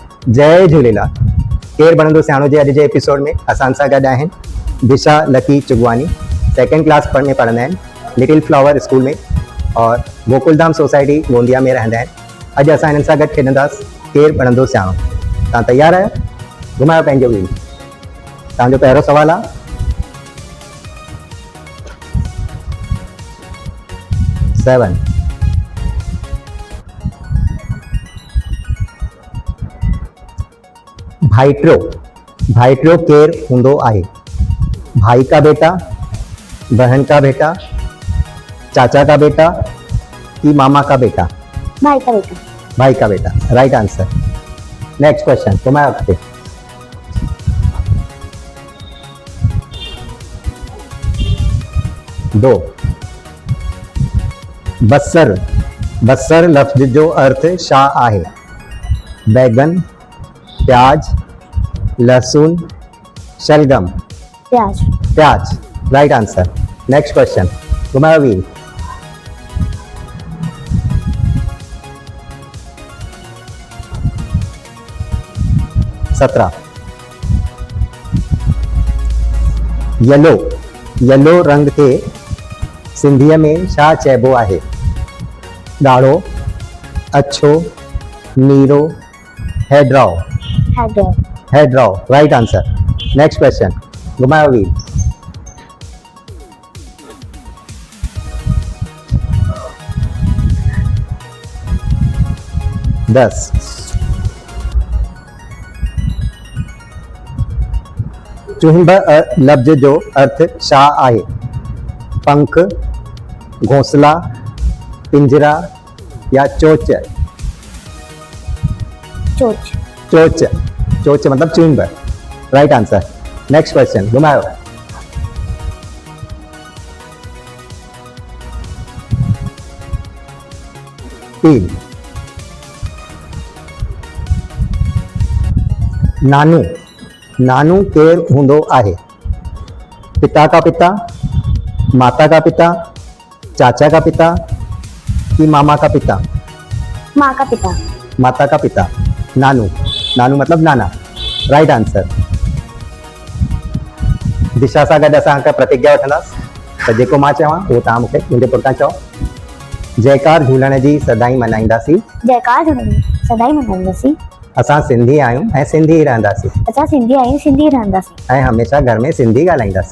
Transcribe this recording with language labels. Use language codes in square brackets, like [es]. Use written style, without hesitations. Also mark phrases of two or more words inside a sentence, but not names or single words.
[sd] जय झूलेलाल। केर बनंदो सियाणो जे अॼु जे एपिसोड में असां सां गॾु आहिनि दिशा लकी चुगवानी। [en] second class [sd] में पढ़ंदा आहिनि लिटिल फ्लावर स्कूल में और गोकुलधाम सोसाइटी गोंदिया में रहंदा आहिनि। अॼु असां हिननि सां गॾु खेॾंदासीं केर बनंदो सियाणो। तव्हां तयारु आहियो? घुमायो पंहिंजो व्हील। तव्हांजो पहिरियों सवालु आहे, सेवन। भाइटियो, भाइटियो केर हूंदो आहे? [hi] भाई का बेटा, बहन का बेटा, चाचा का बेटा कि मामा का बेटा? भाई का बेटा। भाई का बेटा, [en] right answer. next question [hi] तुम्हारा खाते। दो। [sd] बसर, बसर लफ्ज जो अर्थ छा आहे? [hi] बैगन, प्याज, लहसुन, शलगम? प्याज। [en] प्याज, right answer. next question घुमाओ व्हील। [hi] सत्रह। [sd] येलो, येलो रंग के सिंधीअ में छा चइबो आहे? ॻाढ़ो, अछो, नीरो, हैड्रॉ? हैड्रॉ। हैड्रॉ, [en] right answer. next question घुमाओ व्हील। [hi] दस। [sd] चुंब लफ्ज जो अर्थ छा आहे? [hi] पंख, घोंसला, पिंजरा या चोच? चोच। चोच, चोच मतलब चुंब, [en] right answer. next question घुमाओ। [hi] तीन। [sd] नानू, नानू केर हूंदो आहे? [hi] पिता का पिता, माता का पिता, चाचा का पिता कि मामा का पिता? माँ का पिता। माता का पिता, नानू, नानू मतलब नाना, [en] right answer. [sd] दिशा सां गॾु असां हिकु प्रतिज्ञा वठंदासीं त जेको मां चवां उहो तव्हां मूंखे मुंहिंजे पुठियां चओ। जयकार झूलण जी सदाई मनाईंदासीं। जयकार झूलण जी सदाई मनाईंदासीं। असां सिंधी आहियूं ऐं सिंधी ई रहंदासीं। असां सिंधी आहियूं, सिंधी रहंदासीं। ऐं हमेशह घर में सिंधी ॻाल्हाईंदासीं।